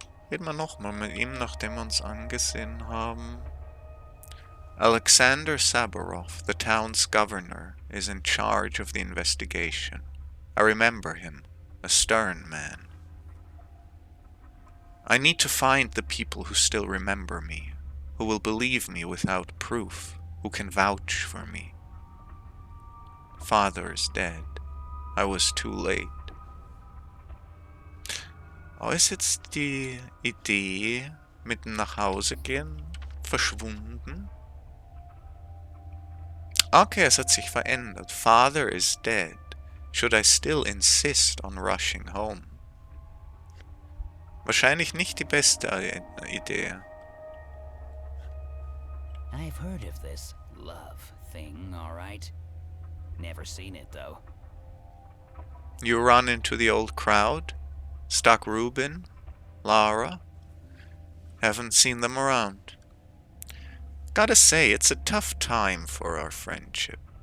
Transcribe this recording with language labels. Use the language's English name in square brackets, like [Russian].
[German] Reden wir nochmal mit ihm, nachdem wir uns angesehen haben. [English] Alexander Saburov, the town's governor, is in charge of the investigation. I remember him, a stern man. I need to find the people who still remember me, who will believe me without proof, who can vouch for me. Father is dead. I was too late. [German] Oh, ist jetzt die Idee mit dem nach Hause gehen verschwunden? Okay, es hat sich verändert. [English] Father is dead. Should I still insist on rushing home? [German] Wahrscheinlich nicht die beste Idee. [English] I've heard of this love thing, all right. Never seen it, though. You run into the old crowd? Stuck Rubin? Lara? Haven't seen them around. Gotta say, it's a tough time for our friendship.